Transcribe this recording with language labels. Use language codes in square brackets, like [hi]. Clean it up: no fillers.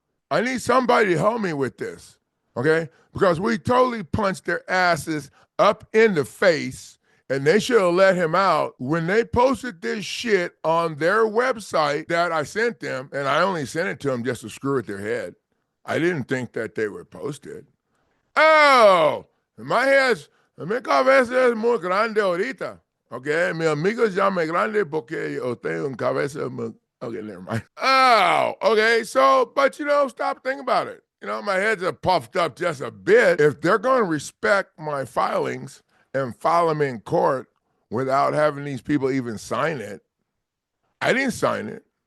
[en] I need somebody to help me with this. Okay? Because we totally punched their asses up in the face. And they should have let him out when they posted this shit on their website that I sent them, and I only sent it to them just to screw with their head. I didn't think that they would post it. Oh, my head's, [es] mi cabeza es muy grande ahorita. Okay, mi amigo llama grande porque yo tengo una cabeza muy... [en] Okay, never mind. Oh, okay, so, but stop thinking about it. My head's puffed up just a bit. If they're going to respect my filings and file them in court without having these people even sign it. I didn't sign it.